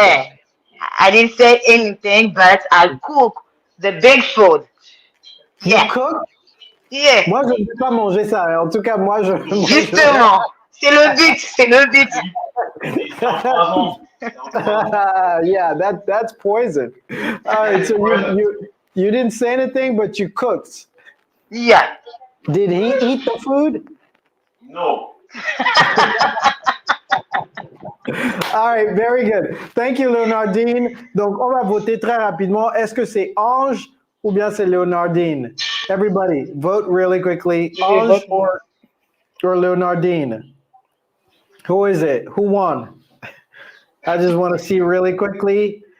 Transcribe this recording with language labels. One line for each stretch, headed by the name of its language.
English: Yeah, I didn't say anything, but I cook the big food. Yeah. You cook? Yeah.
French: Moi, je ne vais pas manger ça. En tout cas, moi, je. Justement, c'est le but, c'est le but.
English: Yeah, that's poison. All right, so you didn't say anything, but you cooked. Yeah. Did he eat the food? No. All right, very good. Thank you, Léonardine.
French: Donc, on va voter très rapidement. Est-ce que c'est Ange ou bien c'est Léonardine?
English: Everybody, vote really quickly. Ange or Léonardine? Who is it? Who won? I just want to see really quickly.